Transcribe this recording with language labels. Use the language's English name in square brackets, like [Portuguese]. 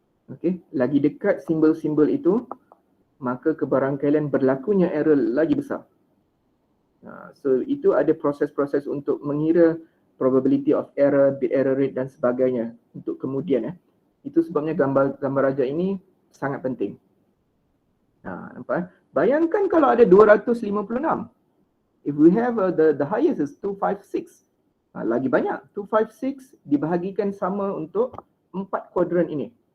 [Malay] Okey, lagi dekat simbol-simbol itu, maka kebarangkalian berlakunya error lagi besar. So itu ada proses-proses untuk mengira probability of error, bit error rate dan sebagainya untuk kemudian. Itu sebabnya gambar raja ini sangat penting. Nampak? Bayangkan kalau ada 256. [English] If we have the highest is 256. [Malay] Lagi banyak. 256 dibahagikan sama untuk 4 kuadran ini.